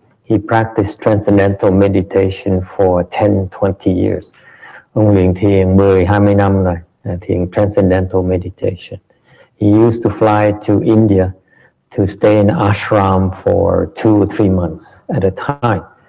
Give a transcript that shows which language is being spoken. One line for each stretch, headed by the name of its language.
English: He practiced transcendental meditation for 10-20 years.
Vietnamese: Ông luyện thiền 10-20 năm rồi, thiền transcendental meditation.
English: He used to fly to India to stay in ashram for 2 or 3 months at a time.